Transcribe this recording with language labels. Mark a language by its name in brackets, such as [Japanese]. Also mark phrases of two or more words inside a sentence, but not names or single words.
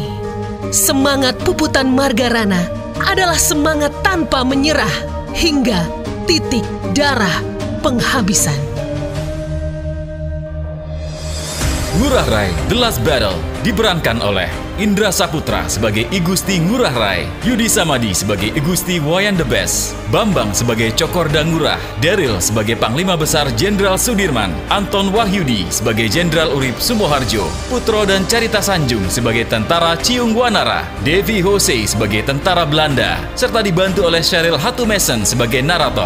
[Indonesian] Semangat Puputan Margarana adalah semangat tanpa menyerah hingga titik darah penghabisan. Ngurah Rai The Last Battle diperankan oleh Indra Saputra sebagai I Gusti Ngurah Rai, Yudi Samadi sebagai I Gusti Wayan the Best, Bambang sebagai Cokorda Ngurah, Daryl sebagai Panglima Besar Jenderal Sudirman, Anton Wahyudi sebagai Jenderal Urip Sumoharjo, Putro dan Carita Sanjung sebagai Tentara Ciung Wanara, Devi Hose sebagai Tentara Belanda, serta dibantu oleh Cheryl Hatumesen sebagai narator.